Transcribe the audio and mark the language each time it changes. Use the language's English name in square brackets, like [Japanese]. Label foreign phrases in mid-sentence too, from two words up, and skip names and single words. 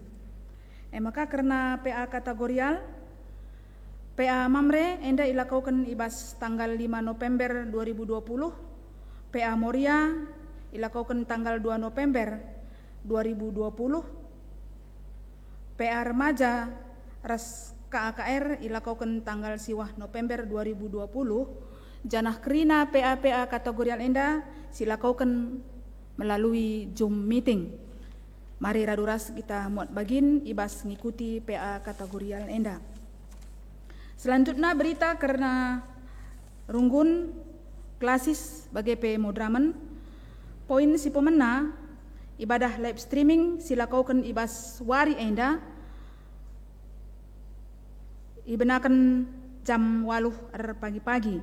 [Batak Karo] Maka karena PA kategorial, PA Mamre enda ilakukan ibas tanggal 5 November 2020, PA Moria ilakukan tanggal 2 November 2020, PA Remaja ras KAKR ilakukan tanggal siwah November 2020, janah kerina PA kategorial enda silakukan melalui [English] Zoom meeting. [Batak Karo] Mari raduras kita muat bagin ibas ngikuti PA kategorial enda. [Indonesian] Selanjutnya berita [Batak Karo] karena runggun klasis bagi P Modraman. Poin si pemena ibadah [English] live streaming [Batak Karo] silakukan ibas wari enda ibenakan jam 8 pagi-pagi.